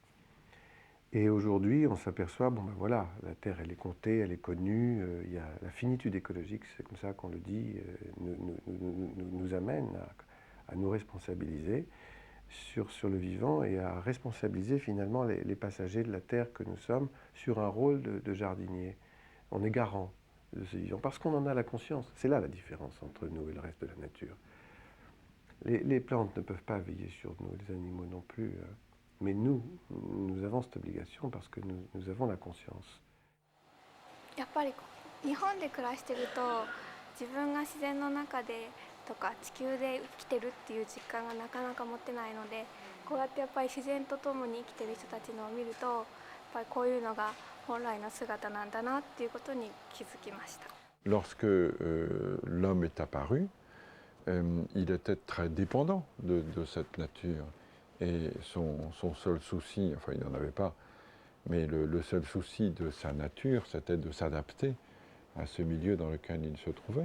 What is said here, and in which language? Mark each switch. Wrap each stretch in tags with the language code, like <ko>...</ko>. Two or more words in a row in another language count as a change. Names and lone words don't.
<fr>Et aujourd'hui, on s'aperçoit, bon ben voilà, la Terre elle est comptée, elle est connue, il y a la finitude écologique, c'est comme ça qu'on le dit, nous amène à nous responsabiliser sur le vivant et à responsabiliser finalement les passagers de la Terre que nous sommes sur un rôle de jardinier. On est garant de ce vivant parce qu'on en a la conscience. C'est là la différence entre nous et le reste de la nature. Les plantes ne peuvent pas veiller sur nous, les animaux non plus. Mais nous avons cette obligation parce que nous avons la conscience.</fr> <ja>やっぱり日本で暮らしてると自分が自然の中でとか地球で生きてるっていう実感がなかなか持ってないので、こうやってやっぱり自然と共に生きてる人たちのを見ると、やっぱりこういうのが本来の姿なんだなっていうことに気づきました。</ja> <fr>Lorsque l'homme est apparu, il était très dépendant de cette nature. Et son seul souci, enfin il n'en avait pas, mais le seul souci de sa nature, c'était de s'adapter à ce milieu dans lequel il se trouvait.</fr>